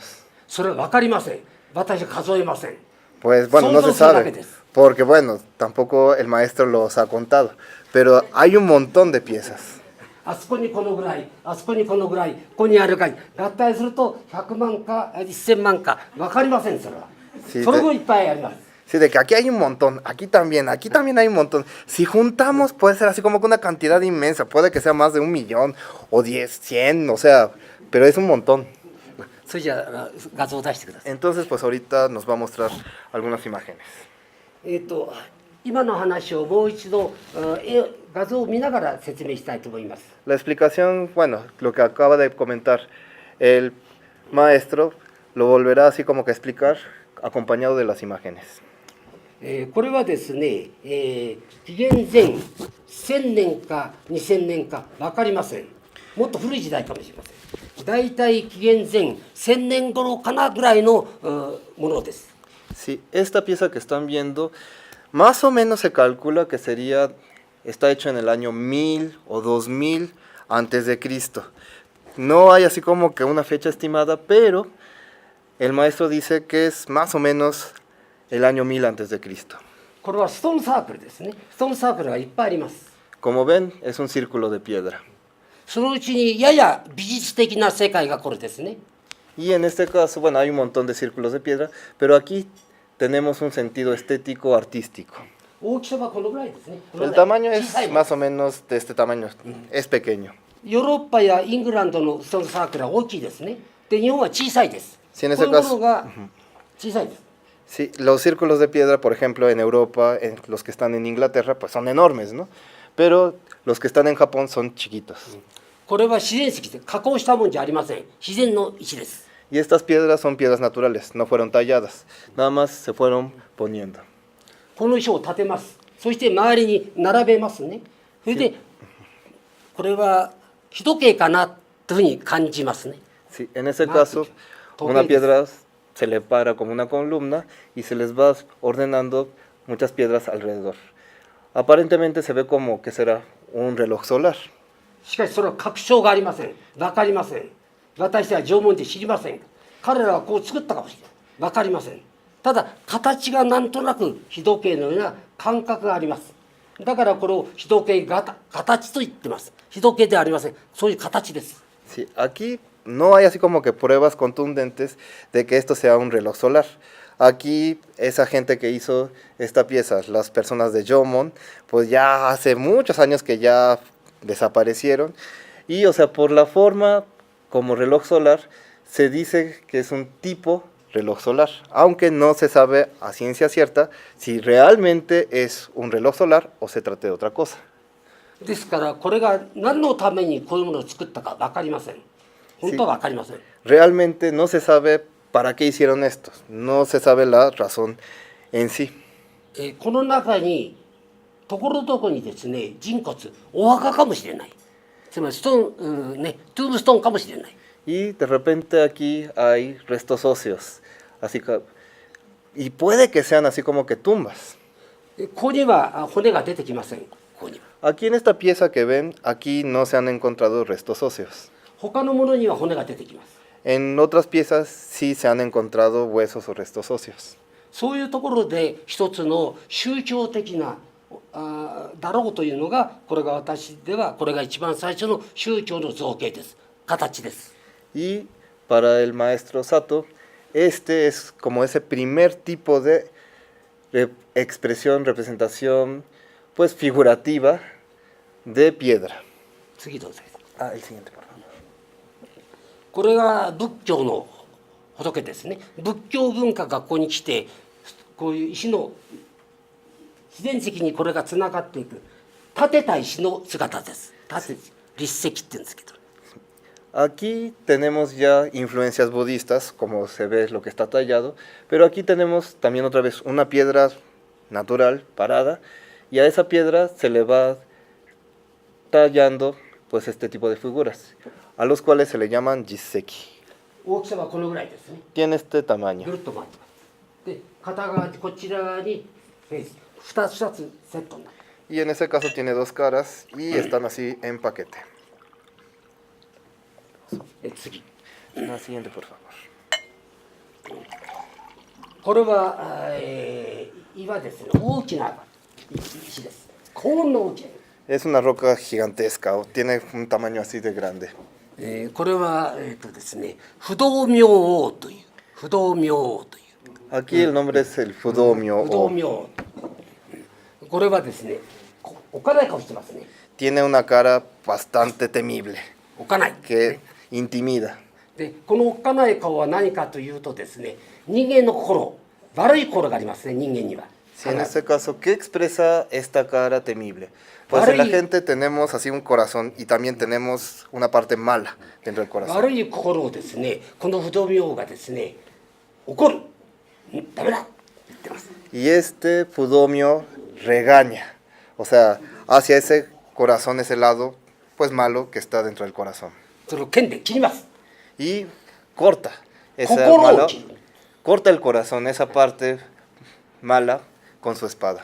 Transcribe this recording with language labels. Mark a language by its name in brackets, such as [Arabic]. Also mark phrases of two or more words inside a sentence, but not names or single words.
[Japanese] それは分かりません。私は数えません。 [Spanish] Pues bueno, no se sabe, porque bueno, tampoco el maestro los ha contado, pero hay un montón de piezas. [Japanese] あそこにこのぐらい、あそこにこのぐらい、ここにあるかい、合体すると100万か1000万か分かりません、それは。 [Spanish] Sí, [Japanese] それもいっぱいあります。 [Spanish] Sí, de que aquí hay un montón, aquí también hay un montón. Si juntamos puede ser así como que una cantidad inmensa, puede que sea más de 1 millón o 10, 100, o sea, pero es un montón. [Japanese] それじゃあ画像を出してください。 [Spanish] Entonces pues ahorita nos va a mostrar algunas imágenes. [Japanese] 今の話をもう一度画像を見ながら説明したいと思います。 [Spanish] La explicación, bueno, lo que acaba de comentar el maestro, lo volverá así como que a explicar acompañado de las imágenes. [Japanese] これはですね、紀元前1000年か2000年か分かりません。もっと古い時代かもしれません。だいたい紀元前1000年頃かなぐらいのものです。 [Spanish] Sí, esta pieza que están viendo, más o menos se calcula que está hecho en el año 1000 o 2000 antes de Cristo. No hay así como que una fecha estimada, pero El maestro dice que es más o menos el año 1000 antes de Cristo. [Japanese] これはストーンサークルですね。ストーンサークルがいっぱいあります。 [Spanish] Como ven, es un círculo de piedra. [Japanese] そのうちにやや美術的な世界がこれですね。 [Spanish] Y en este caso, bueno, hay un montón de círculos de piedra, pero aquí tenemos un sentido estético artístico. [Japanese] 大きさはこのぐらいですね。 [Spanish] El tamaño [Japanese] 小 [Spanish] es [Japanese] さいもの [Spanish] más o menos de este tamaño, es pequeño. [Japanese] ヨーロッパやイングランドのストーンサークルは大きいですね。で、日本は小さいです。 [Spanish] Sí, en [Japanese] こ [Spanish] ese [Japanese] ういうも [Spanish] caso, [Japanese] のが小さいです。 [Spanish] sí, los círculos de piedra, por ejemplo, en Europa, los que están en Inglaterra, pues son enormes, ¿no? Pero los que están en Japón son chiquitos. [Japanese] これは自然石で加工したもんじゃありません。自然の石です。 [Spanish] Y estas piedras son piedras naturales, no fueron talladas, nada más se fueron poniendo. [Japanese] この石を立てます。そして周りに並べますね。それで、これは日時計かなというふうに感じますね。 [Spanish] Sí, en ese caso, una piedra se le para como una columna y se les va ordenando muchas piedras alrededor. Aparentemente se ve como que será un reloj solar. [Japanese] しかしそれは確証がありません。わかりません。私は縄文で知りません。彼らはこう作ったかもしれない。わかりません。ただ形がなんとなく日時計のような感覚があります。だからこれを日時計形と言ってます。日時計ではありません。そういう形です。 [Spanish] Sí, aquí no hay así como que pruebas contundentes de que esto sea un reloj solar. Aquí esa gente que hizo esta pieza, las personas de Jomon, pues ya hace muchos años que ya desaparecieron. Y o sea, por la forma como reloj solar, se dice que es un tipo reloj solar, aunque no se sabe a ciencia cierta si realmente es un reloj solar o se trata de otra cosa. [Japanese] ですからこれが何のためにこういうものを作ったか分かりません。本当は分かりません。 [Spanish] Realmente no se sabe para qué hicieron esto, no se sabe la razón en sí. [Japanese] この中にところどころにですね人骨お墓かもしれない。つまりストーン、トゥームストーンかもしれない。 [Spanish] Y de repente aquí hay restos óseos, así que, y puede que sean así como que tumbas. [Japanese] ここには骨が出てきません。ここには。 [Spanish] Aquí en esta pieza que ven, aquí no se han encontrado restos óseos. [Japanese] 他のものには骨が出てきます。 [Spanish] En otras piezas sí se han encontrado huesos o restos óseos. [Japanese] そういうところで一つの宗教的なだろうというのがこれが私ではこれが一番最初の宗教の造形です。形です。 [Spanish] Y para el maestro Sato, este es como ese primer tipo de expresión, representación, pues figurativa de piedra. [Japanese] 次どうぞ。 [Spanish] Ah, el siguiente, por favor. [Japanese] これが仏教の仏ですね。仏教文化がここに来てこういう石の自然石にこれがつながっていく立てた石の姿です。立石って言うんですけど。 [Spanish] Aquí tenemos ya influencias budistas, como se ve lo que está tallado, pero aquí tenemos también otra vez una piedra natural, parada, y a esa piedra se le va tallando pues este tipo de figuras, a los cuales se le llaman jiseki. [Japanese] 大きさはこのぐらいですね。 [Spanish] Tiene este [Japanese] ぐ [Spanish] tamaño. [Japanese] るっと回ってます。で、片側こちら側に2つセットになる。 [Spanish] Y en ese caso tiene dos caras y están así en paquete. [Japanese] 次。 [Spanish] La siguiente, por favor. [Japanese] これは、岩ですね。大きな石です。高温の大きな。 [Spanish] Es una roca gigantesca, o tiene un tamaño así de grande. [Japanese] これはですね、不動明王という不動明王という。 [Spanish] Aquí el nombre es el Fudomyo. [Japanese] 不動明王。これはですね、おかない顔してますね。 [Spanish] Tiene una cara bastante temible, [Japanese] おかない。 [Spanish] que intimida. [Japanese] で、このおっかない顔は何かというとですね、人間の心、悪い心がありますね、人間には。 [Spanish] Sí, en este caso, ¿qué expresa esta cara temible? Pues en la gente tenemos así un corazón y también tenemos una parte mala dentro del corazón. [Japanese] 悪い心をですね、この不動明王がですね、怒る。ダメだ。言ってます。 [Spanish] Y este Fudomyo regaña, o sea, hacia ese corazón, ese lado, pues malo que está dentro del corazón. [Japanese] それを剣で切ります。 [Spanish] Y corta ese Kokoro malo, ochi. corta el corazón, esa parte mala, con su espada.